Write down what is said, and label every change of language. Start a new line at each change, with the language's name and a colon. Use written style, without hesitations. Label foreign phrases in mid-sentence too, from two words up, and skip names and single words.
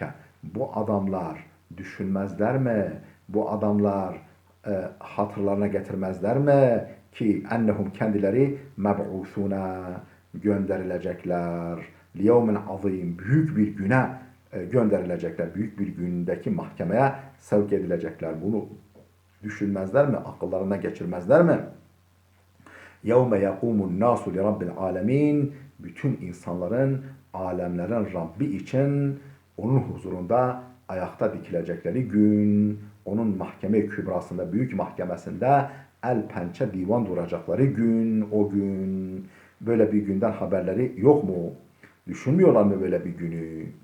Turkish: Bu adamlar düşünmezler mi? Bu adamlar hatırlarına getirmezler mi? Ki ennehum kendileri meb'usuna gönderilecekler.
Arabic: ليوم عظيم.
Turkish: Büyük bir güne gönderilecekler. Büyük bir gündeki mahkemeye sevk edilecekler. Bunu düşünmezler mi? Akıllarına geçirmezler mi?
Arabic: يَوْمَ يَقُومُ النَّاسُ لِرَبِّ الْعَالَمِينَ.
Turkish: Bütün insanların, alemlerin Rabbi için onun huzurunda ayakta dikilecekleri gün, onun mahkeme-i kübrasında, büyük mahkemesinde el pençe divan duracakları gün, o gün. Böyle bir günden haberleri yok mu? Düşünmüyorlar mı böyle bir günü?